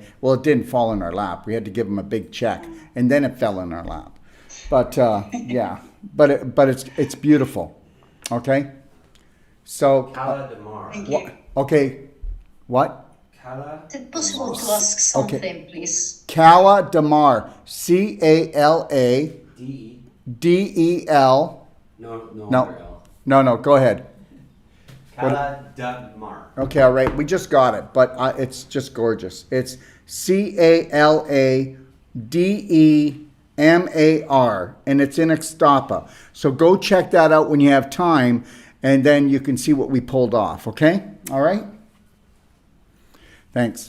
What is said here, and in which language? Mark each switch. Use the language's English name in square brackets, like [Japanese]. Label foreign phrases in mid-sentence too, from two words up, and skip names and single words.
[English] Well, it didn't fall in our lap. We had to give them a big check, and then it fell in our lap. But yeah, but it's beautiful. Okay. So Cala de Mar. Thank you. okay, what? Cala. Is it possible to ask something, please? Cala de Mar. CALA D. DEL. No. No. other L. No. Go ahead. Cala de Mar. Okay, all right. We just got it, but it's just gorgeous. It's CALADEMAR, and it's in Ixtapa. So go check that out when you have time, and then you can see what we pulled off. Okay? All right? Thanks.